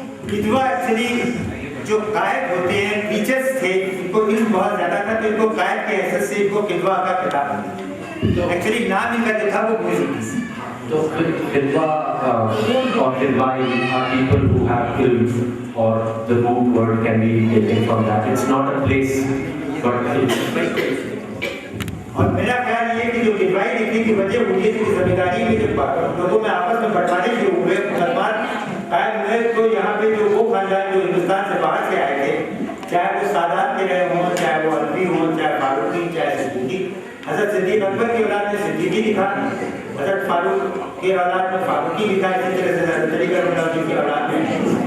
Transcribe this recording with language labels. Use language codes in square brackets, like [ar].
[hi] बिलवा एक्चुअली जो गायक होते हैं टीचर्स थे, इनको इल्म बहुत ज्यादा था तो इनको गायक के हैसियत से इनको बिलवा का खिताब मिला। तो एक्चुअली नाम इनका जो था वो म्यूजिक। तो बिलवा और बिलवाई [en] are people who have ilm, or the root word can be taken from that. It's not a place but [hi] और मेरा ख्याल ये कि जो बिलवाई लिखने की वजह हुई है कि जमींदारी में जब लोगों में आपस में बंटवारे शुरू हुए, मुसलमान कायम हुए, तो यहाँ पे जो वो खानदान जो हिंदुस्तान से बाहर से आए थे, चाहे वो सादात के रहे हों, चाहे वो अलवी हों, चाहे फारूकी, चाहे सिद्दीकी, हज़रत सिद्दीक अकबर की औलाद में सिद्दीकी लिखा, हज़रत फारूक की औलाद में फारूकी लिखा, इसी तरह से हज़रत अली करम की औलाद में।